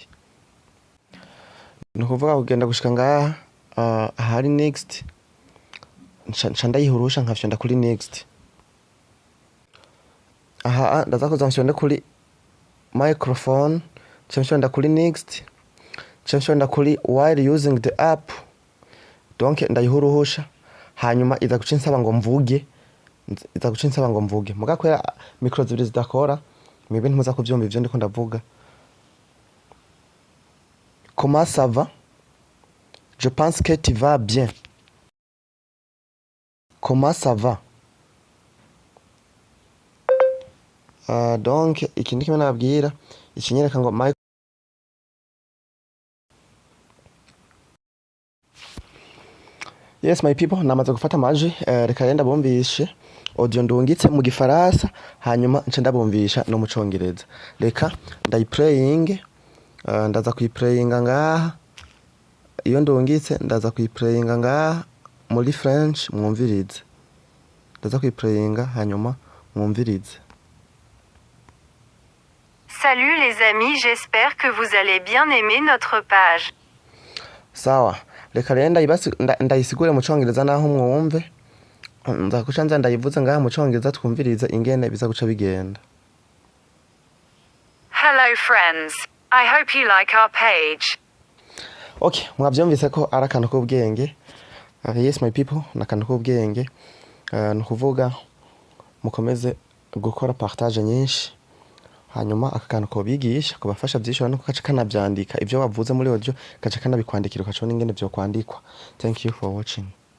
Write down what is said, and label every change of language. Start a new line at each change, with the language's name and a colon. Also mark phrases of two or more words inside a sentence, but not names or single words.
Rundi: Nukuvuga kugenda gushika ngaha ahari next, nca ndayihurusha nkafyonda kuri next. Aha ndaza kuza nshonde kuri microphone, nshonda kuri next, nshonda kuri
English: while using the app,
Rundi: donc ndayihuruhusha. Hanyuma iza guca insaba ngo mvuge, muga kwera micro zibiri zidakora, mwebwe ntimuza kuvyumva ivyo ndiko ndavuga.
French: Comment ça va? Je pense que tu vas bien. Comment ça va?
Rundi: Donc ikindi kimwe nabwira ikinyereka ngo
English: Yes, my people,
Rundi: namaze gufata amaji, reka renda bumvishe audio ndungitse mu gifaransa, hanyuma nce ndabumvisha no mu Congereza. Reka ndayiplaying, ndaza kuyiplayinga ngaha. Iyo ndungitse ndaza kuyiplayinga ngaha muri French mwumvirize. ndaza kuyiplayinga hanyuma mwumvirize.
French: Salut les amis, j'espère que vous allez bien aimer notre page.
Rundi: Sawa, reka rero ndayisigure mu Congereza naho mwumve. Nza kuca nza ndayivuze ngaha mu Congereza twumvirize ingene biza guca bigenda.
English: Hello friends, I hope you like our page.
Rundi: Okay, mwavyumvise ko ari akantu k'ubwenge.
English: Yes my people,
Rundi: n'akantu k'ubwenge. Nukuvuga mukomeze gukora partage nyinshi. Hanyuma aka kantu ko bigisha kubafasha byishora no kaca kanabyandika ibyo wavuze muri audio kaca kanabikwandikira ukacona ingene byo kwandikwa.
English: Thank you for watching.